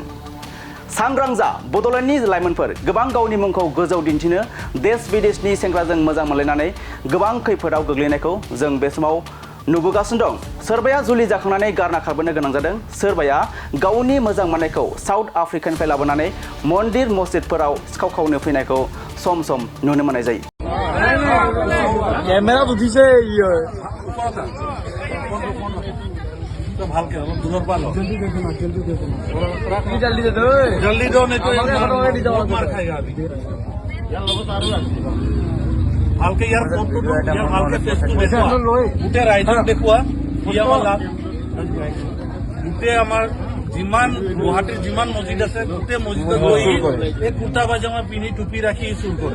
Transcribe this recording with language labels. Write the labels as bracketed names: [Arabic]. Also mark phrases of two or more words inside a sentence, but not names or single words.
[Bodo] सांग्रां जा बड'लेण्डनि लाइमोनफोर, गोबां गावनि मुंखौ गोजौ दिन्थिनो देश विदेशनि सेंग्राजों मोजां मोनलायनानै गोबां खैफोदाव गोग्लैनायखौ जों बे समाव नुबोगासिनो दं। सोरबाया जुलि जाखांनानै गारना खारबोनो गोनां जादों, सोरबाया गावनि मोजां मोननायखौ साउथ आफ्रिकानिफ्राय लाबोनानै मन्दिर मस्जिदफोराव सिखाव खावनो फैनायखौ सम सम नुनो मोननाय जायो। [Assamese] कैमेरा उठिছে ভালকে ইয়াৰ ফটোটো ইয়াৰ ভালকে ফেচটো দেখুৱা গোটেই ৰাইজক দেখুৱা গোটেই আমাৰ যিমান গুৱাহাটীৰ যিমান মছজিদ আছে গোটেই মছজিদত গৈ এই কুৰ্তা পাজামা পিন্ধি টুপি ৰাখি চুৰ কৰে।